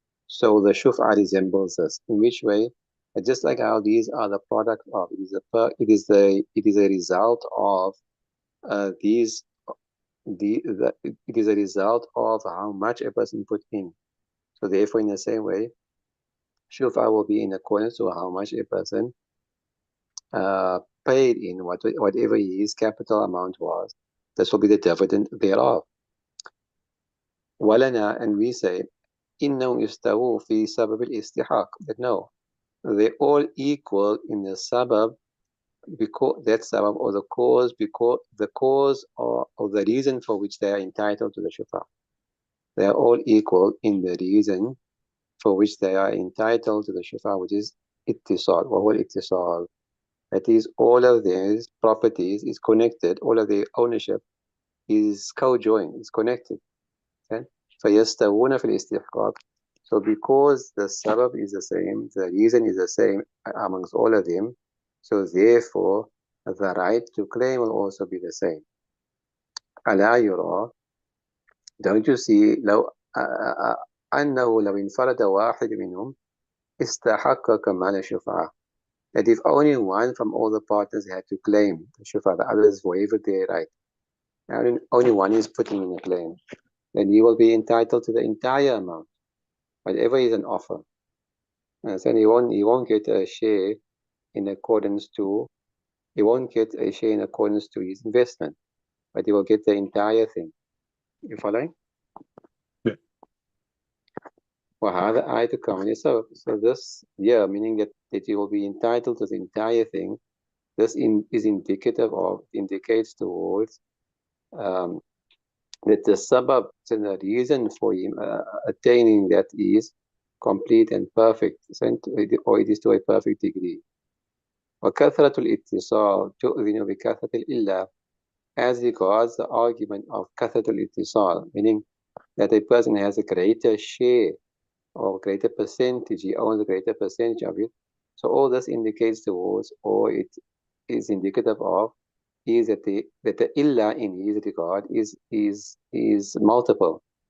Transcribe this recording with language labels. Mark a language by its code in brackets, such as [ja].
[en] So the shuf'a resembles this. In which way? Just like how these are the product of, it is a result of it is a result of how much a person put in. So therefore, in the same way, shuf'a will be in accordance to how much a person paid in, whatever his capital amount was. This will be the dividend thereof. [ar] Walana, [en] and we say, [ar] إنهم يستووا في سبب الاستحقاق. [en] That no, they're all equal in the sabab, because that sabab or the cause, because the cause or the reason for which they are entitled to the shufa. They are all equal in the reason for which they are entitled to the shufa, which is ittisal, or ittisal. That is, all of these properties is connected, all of the ownership is co-joined, is connected. [ar] Okay? فَيَسْتَوُونَ فِي الْإِسْتِحْقَاقِ. [en] So because the sabab is the same, the reason is the same amongst all of them, so therefore the right to claim will also be the same. [ar] أَلَا يُرَى, [en] don't you see, [ar] لو أنه لو انفرد واحد منهم استحق كمال الشفعة. [en] That if only one from all the partners had to claim the shufa, the others waived their right, and only one is putting in a claim, then he will be entitled to the entire amount, whatever is an offer. And so he won't get a share in accordance to, he won't get a share in accordance to his investment, but he will get the entire thing. You following? Yeah. [ar] وهذا آية كاملة. [en] So this, yeah, meaning that he will be entitled to the entire thing. This is indicative of, indicates towards that the sabab, and the reason for him attaining that is complete and perfect, or it is to a perfect degree. [ar] وكثرة الاتصال تؤذن بكثرة الإلا. [en] As regards the argument of [ar] كثرة الاتصال, [en] meaning that a person has a greater share or greater percentage, he owns a greater percentage of it. So all this indicates towards, or it is indicative of, is that the illa in his regard is multiple.